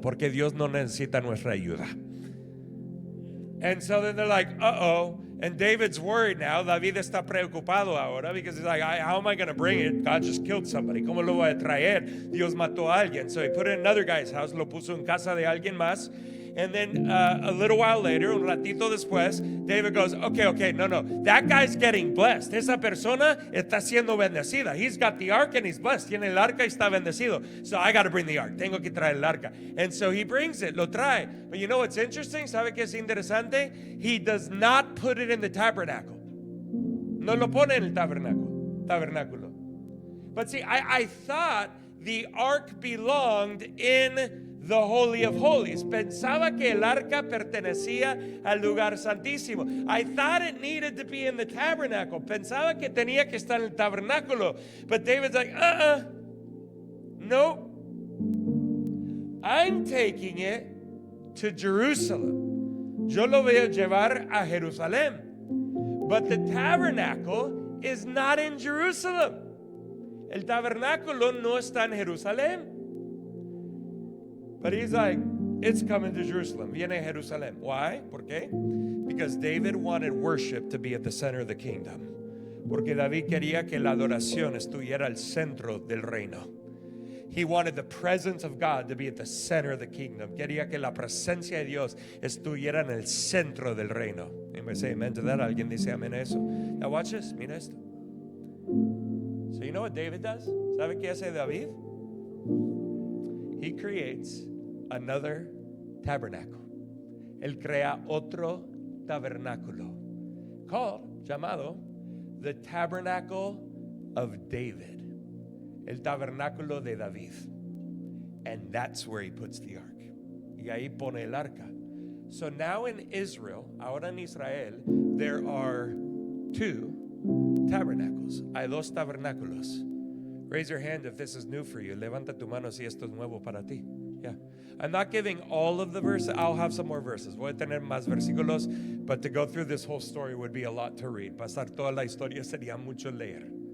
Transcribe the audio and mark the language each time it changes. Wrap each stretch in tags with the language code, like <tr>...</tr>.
<es>Porque Dios no necesita nuestra ayuda.</es> <en>And so then they're like, uh-oh. And David's worried now.</en> <es>David está preocupado ahora</es> <en>because he's like, how am I going to bring it? God just killed somebody.</en> <es>¿Cómo lo voy a traer? Dios mató a alguien.</es> <en>So he put it in another guy's house.</en> <es>Lo puso en casa de alguien más.</es> <en>And then a little while later,</en> <es>un ratito después,</es> <en>David goes, okay, no. That guy's getting blessed.</en> <es>Esa persona está siendo bendecida.</es> <en>He's got the ark and he's blessed.</en> <es>Tiene el arca y está bendecido.</es> <en>So I got to bring the ark.</en> <es>Tengo que traer el arca.</es> <en>And so he brings it.</en> <es>Lo trae.</es> <en>But you know what's interesting?</en> <es>¿Sabe qué es interesante?</es> <en>He does not put it in the tabernacle.</en> <es>No lo pone en el tabernáculo.</es> <en>But see, I thought the ark belonged in the Holy of Holies.</en> <es>Pensaba que el arca pertenecía al lugar santísimo.</es> <en>I thought it needed to be in the tabernacle.</en> <es>Pensaba que tenía que estar en el tabernáculo.</es> <en>But David's like, no. I'm taking it to Jerusalem.</en> <es>Yo lo voy a llevar a Jerusalén.</es> <en>But the tabernacle is not in Jerusalem.</en> <es>El tabernáculo no está en Jerusalén.</es> <en>But he's like, it's coming to Jerusalem.</en> <es>Viene a Jerusalén.</es> <en>Why?</en> <es>¿Por qué?</es> <en>Because David wanted worship to be at the center of the kingdom.</en> <es>Porque David quería que la adoración estuviera al centro del reino.</es> <en>He wanted the presence of God to be at the center of the kingdom.</en> <es>Quería que la presencia de Dios estuviera en el centro del reino.</es> <en>Anybody say amen to that?</en> <es>¿Alguien dice amén a eso?</es> <en>Now watch this.</en> <es>Mira esto.</es> <en>So you know what David does?</en> <es>¿Sabe qué hace David?</es> <en>He creates another tabernacle.</en> <es>Él crea otro tabernáculo llamado</es> <en>the Tabernacle of David.</en> <es>El tabernáculo de David.</es> <en>And that's where he puts the ark.</en> <es>Y ahí pone el arca.</es> <en>So now in Israel,</en> <es>ahora en Israel,</es> <en>there are two tabernacles.</en> <es>Hay dos tabernáculos.</es> <en>Raise your hand if this is new for you.</en> <es>Levanta tu mano si esto es nuevo para ti.</es> <en>Yeah. I'm not giving all of the verses. I'll have some more verses.</en> <es>Voy a tener más versículos,</es> <en>but to go through this whole story would be a lot to read.</en> <es>Pasar toda la historia sería mucho leer.</es>